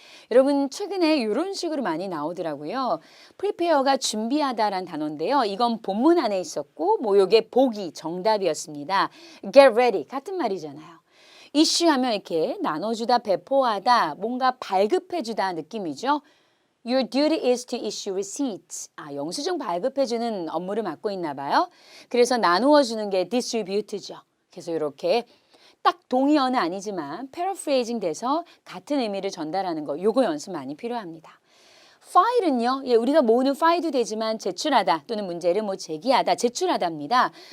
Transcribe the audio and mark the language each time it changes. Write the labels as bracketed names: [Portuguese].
[Korean] 여러분 최근에 이런 식으로 많이 나오더라고요. prepare가 준비하다라는 단어인데요. 이건 본문 안에 있었고 뭐 요게 보기 정답이었습니다. [English] get ready [Korean] 같은 말이잖아요. 이슈하면 이렇게 나눠주다, 배포하다, 뭔가 발급해주다 느낌이죠. [English] Your duty is to issue receipts. [Korean] 영수증 발급해주는 업무를 맡고 있나 봐요. 그래서 나누어주는 게 distribute죠. 그래서 이렇게 딱 동의어는 아니지만 paraphrasing 돼서 같은 의미를 전달하는 거 요거 연습 많이 필요합니다. file은요. 우리가 모으는 파일도 되지만 제출하다 또는 문제를 뭐 제기하다, 제출하다입니다.